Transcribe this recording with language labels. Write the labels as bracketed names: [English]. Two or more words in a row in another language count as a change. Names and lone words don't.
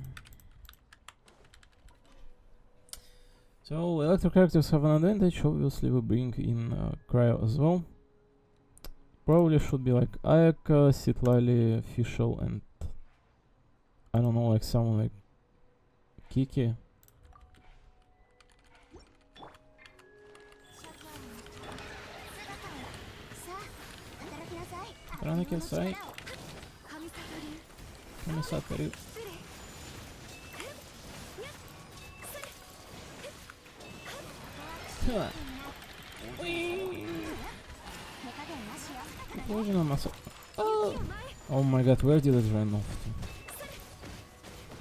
[English] So Electro characters have an advantage. Obviously we bring in Cryo as well. Probably should be like Ayaka, Citlali, Fischl, and I don't know, like someone like Kiki. Ranake-sai. Kamisatari. Oh my god, where did it run off to?